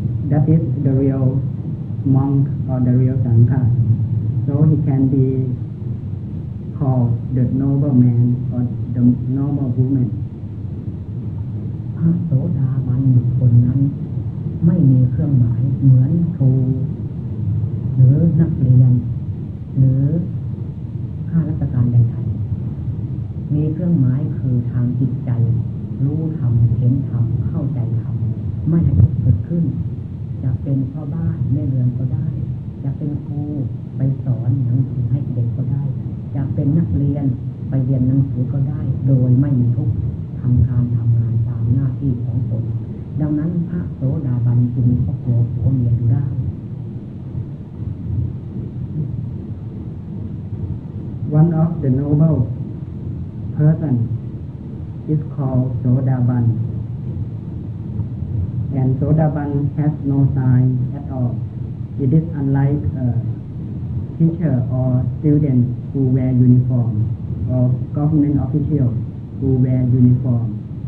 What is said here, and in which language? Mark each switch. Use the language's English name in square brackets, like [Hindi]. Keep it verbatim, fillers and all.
[English] That is the real monk or the real sangha. So he can be called the noble man or the noble woman. [Thai] พระโสดาบันบุคคลนั้นไม่มีเครื่องหมายเหมือนครูหรือนักเรียนหรือข้าราชการใดๆมีเครื่องหมายคือทางจิตใจรู้ธรรมเห็นธรรมเข้าใจธรรมไม่ให้เกิดขึ้น จะเป็นพ่อบ้านแม่เรือนก็ได้จะเป็นครูไปสอนหนังสือให้เด็กก็ได้จะเป็นนักเรียนไปเรียนหนังสือก็ได้โดยไม่มีทุกข์ทำการทำงานตามหน้าที่ของตนดังนั้นพระโสดาบันจึงมีครอบครัวผัวเมียอยู่ได้ [English] One of the noble person is called Sodaban and Sodaban has no sign at all. It is unlike a teacher or student who wear uniform or government officials who wear uniform.